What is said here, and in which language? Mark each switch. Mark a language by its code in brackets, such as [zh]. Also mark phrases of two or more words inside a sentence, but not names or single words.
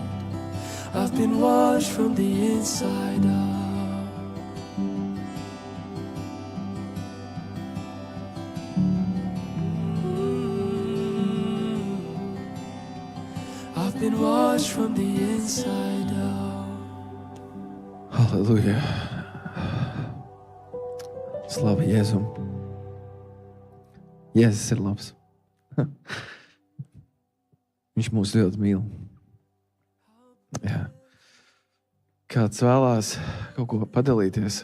[en] I've been washed from the inside out. I've been washed from the inside out. [lv] Halleluja. Slavu Jēzum. Jēzus ir labs. Viņš mūs ļoti mīl. Jā. Kāds vēlās kaut ko padalīties?